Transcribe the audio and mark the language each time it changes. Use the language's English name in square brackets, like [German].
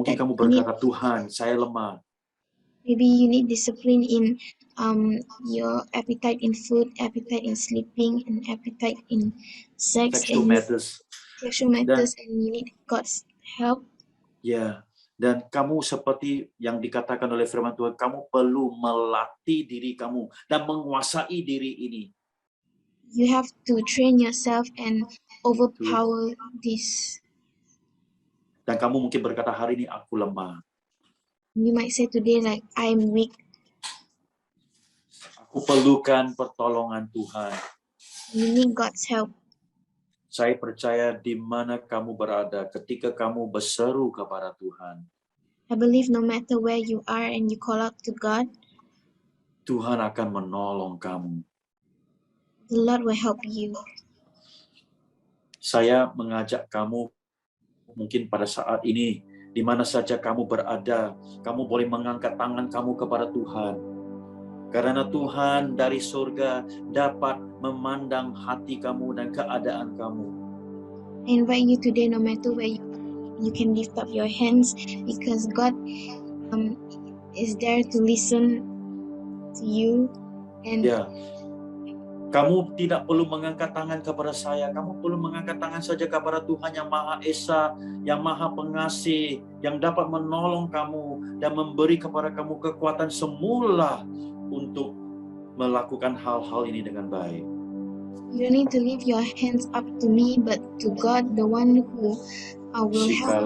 [Malay] Mungkin kamu berkata, Tuhan, saya lemah. [English] maybe you need discipline in your appetite in food, appetite in sleeping, and appetite in sex Sexual and matters. sexual matters, and you need God's help. [Malay] Ya, dan kamu seperti yang dikatakan oleh firman Tuhan, kamu perlu melatih diri kamu dan menguasai diri ini. [English] You have to train yourself and overpower this. [Malay] Dan kamu mungkin berkata, hari ini aku lemah. [English] You might say today, like, I'm weak. [Malay] Aku perlukan pertolongan Tuhan. [English] You need God's help. [Malay] Saya percaya di mana kamu berada ketika kamu berseru kepada Tuhan, [English] I believe no matter where you are and you call out to God, [Malay] Tuhan akan menolong kamu. [English] the Lord will help you. [Malay] Saya mengajak kamu mungkin pada saat ini, di mana saja kamu berada, kamu boleh mengangkat tangan kamu kepada Tuhan. Karena Tuhan dari surga dapat memandang hati kamu dan keadaan kamu. [English] I invite you today, no matter where you can lift up your hands, because God is there to listen to you, and [Malay] Ya, Kamu tidak perlu mengangkat tangan kepada saya. Kamu perlu mengangkat tangan saja kepada Tuhan yang Maha Esa, yang Maha Pengasih, yang dapat menolong kamu dan memberi kepada kamu kekuatan semula untuk melakukan hal-hal ini dengan baik. [English] You don't need to lift your hands up to me, but to God, the one who will help you.